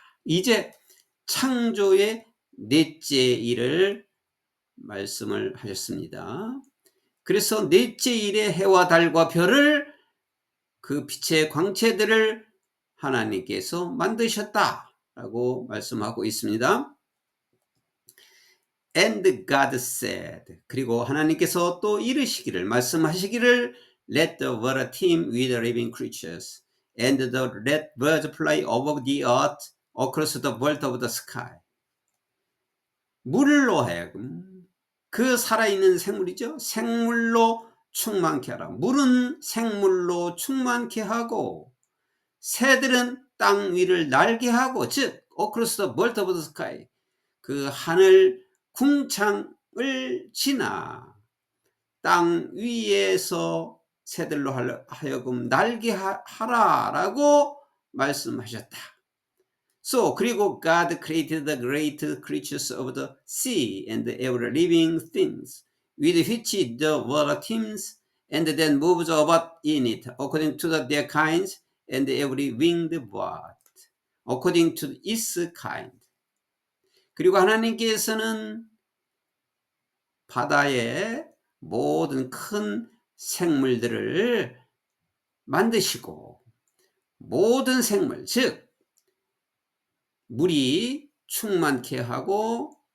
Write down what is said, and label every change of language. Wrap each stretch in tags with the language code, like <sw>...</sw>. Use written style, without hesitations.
<ko>이제 창조의 넷째 일을 말씀을 하셨습니다. 그래서 넷째 일에 해와 달과 별을 그 빛의 광채들을 하나님께서 만드셨다라고 말씀하고 있습니다.</ko> <en>And God said,</en> <ko>그리고 하나님께서 또 이르시기를 말씀하시기를</ko> <en>Let the water teem with the living creatures and let birds fly over the earth across the vault of the sky.</en> <ko>물로 하여금 그 살아있는 생물이죠. 생물로 충만케 하라. 물은 생물로 충만케 하고 새들은 땅 위를 날게 하고, 즉</ko> <en>across the vault of the sky,</en> <ko>그 하늘 궁창을 지나 땅 위에서 새들로 하여금 날게 하라라고 말씀하셨다. 그리고</ko> <en>God created the great creatures of the sea and every living things with which the water teems and then moves about in it according to their kinds, and every winged bird according to its kind.</en> <ko>그리고 하나님께서는 바다의 모든 큰 생물들을 만드시고, 모든 생물, 즉 물이 충만케 하고</ko>